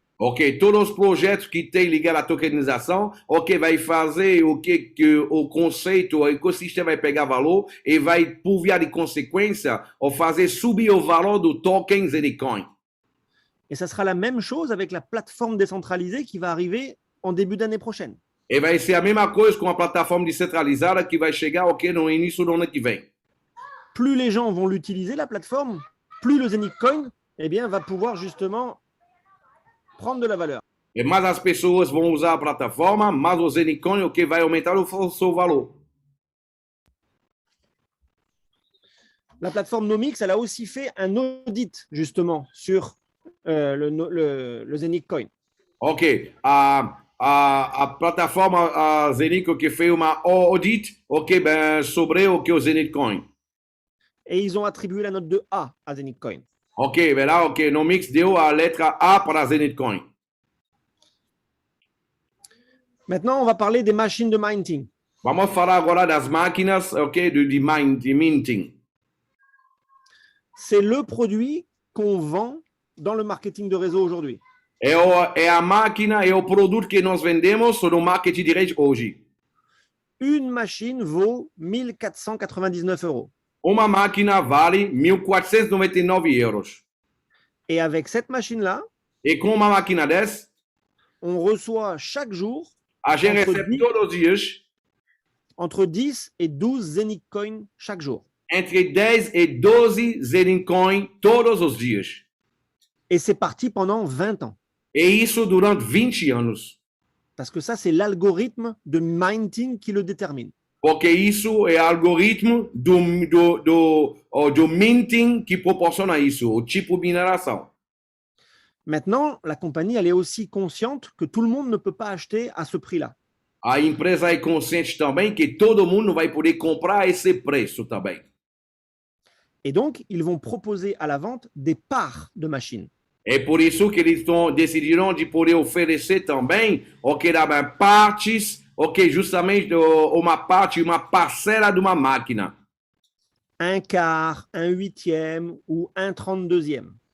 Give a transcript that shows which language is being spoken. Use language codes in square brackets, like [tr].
[pt] Ok, todos os projetos que tem ligado à tokenização, vai fazer que o conceito, o ecossistema vai pegar valor e vai, por via de consequência, fazer subir o valor do token Zenicoin. [fr] Et ça sera la même chose avec la plateforme décentralisée qui va arriver en début d'année prochaine. [pt] E vai ser a mesma coisa com a plataforma descentralizada que vai chegar no início do ano que vem. [fr] Plus les gens vont l'utiliser, la plateforme, plus le Zenic Coin va pouvoir justement prendre de la valeur. [pt] E mais as pessoas vão usar a plataforma, mais o Zenicoin vai aumentar o seu valor. [fr] La plateforme Nomix, elle a aussi fait un audit justement sur le Zenic Coin. [pt] Ok, a plataforma Zenic que fez uma audit sobre o Zenic Coin. [fr] Et ils ont attribué la note de A à Zenic Coin. [pt] Ok, là, Nomix deu a letra A para Zenith Coin. [fr] Maintenant, on va parler des machines de minting. [pt] Vamos falar agora das máquinas, de minting. [fr] C'est le produit qu'on vend dans le marketing de réseau aujourd'hui. [pt] É a máquina, é o produto que nós vendemos no marketing de rede hoje. [fr] Une machine vaut 1 499 €. [pt] Uma máquina vale 1.499 euros. [fr] Et avec cette machine-là, [pt] E com uma máquina dessa, [fr] on reçoit chaque jour [pt] a gente recebe todos os dias [fr] entre 10 et 12 Zenic Coin chaque jour. [pt] entre 10 e 12 Zenith Coin todos os dias. [fr] Et c'est parti pendant 20 ans. [pt] E isso durante 20 anos. [fr] Parce que ça, c'est l'algorithme de minting qui le détermine. [pt] Porque isso é o algoritmo do minting que proporciona isso, o tipo de mineração. [fr] Maintenant, la compagnie, elle est aussi consciente que tout le monde ne peut pas acheter à ce prix-là. [pt] A empresa é consciente também que todo mundo vai poder comprar esse preço também. [fr] Et donc, ils vont proposer à la vente des parts de machines. [pt] É por isso que eles decidiram de poder oferecer também partes, justamente uma parte, uma parcela de uma máquina. [fr] Un quart, un huitième ou un 32e.